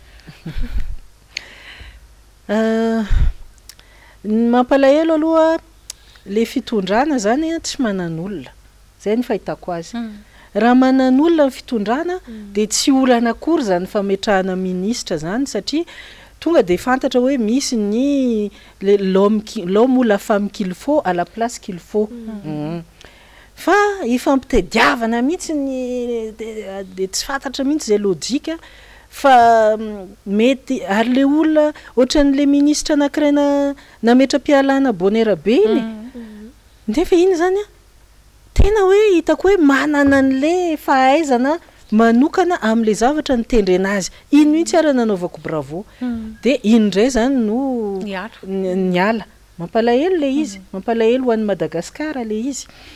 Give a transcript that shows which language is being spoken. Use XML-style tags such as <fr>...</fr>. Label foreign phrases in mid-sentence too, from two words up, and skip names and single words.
<mg>mampalahelo aloha le fitondrana zany tsy manan'olona zay ny fahitako azy raha manan'olona ny fitondrana de tsy olana akory zany fametrahana ministra zany satria tonga de fantatra hoe misy ny</mg> <fr>l'homme ou la femme qu'il faut à la place qu'il faut fa</fr> <mg>ifampitediavana mihitsy de tsy fantatra mihitsy zay lojika fa mety ary le olona ohatran'le ministra anankiray nametra-pialana Bonera be iny nefa iny zany tena hoe hitako hoe manana an'le fahaizana manokana amin'le zavatra nitendre anazy iny mihitsy ary nanaovako bravo de iny ndray zany no niala mampalahelo le izy mampalahelo ho an'ny Madagasikara le izy</mg>